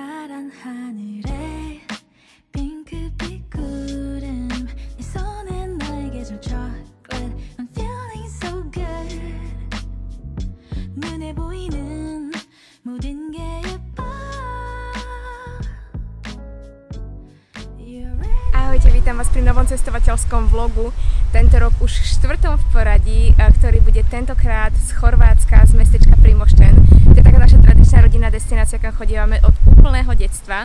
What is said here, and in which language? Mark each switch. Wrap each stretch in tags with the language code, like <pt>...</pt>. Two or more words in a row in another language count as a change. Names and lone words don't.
<ko>파란 하늘에 핑크빛 구름 내 손엔 나의 계절</ko> <en>chocolate I'm feeling so good</en> <ko>눈에 보이는 모든 게 예뻐.</ko> <sk>Ahojte, vítam vás pri novom cestovateľskom vlogu. Tento rok už štvrtom v poradí, ktorý bude tentokrát z Chorvátska, z mestečka Primošten. To je taká naša tradičná rodinná destinácia, kam chodívame od úplného detstva.</sk>